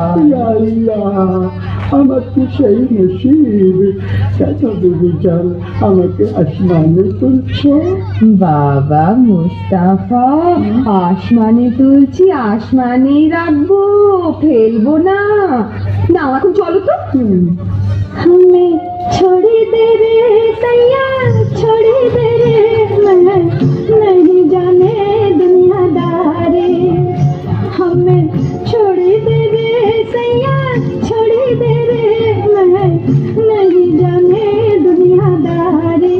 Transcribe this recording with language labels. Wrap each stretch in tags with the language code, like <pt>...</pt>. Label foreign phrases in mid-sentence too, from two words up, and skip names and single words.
<bn>আল্লাহ, আমার কি সেই নসিব? কেন দিদি চাল আমাকে আসমানে তুলছো? বাবা মুস্তাফা আসমানে তুলছি, আসমানেই রাখবো, ফেলবো না। না এখন চলো তো।</bn> <hi>हमें छोड़ी दे रे सैया, छोड़ी दे रे मैं नहीं जाने दुनियादारी। हमें छोड़ी दे रे सैया, छोड़ी दे रे मैं नहीं जाने दुनियादारी।</hi>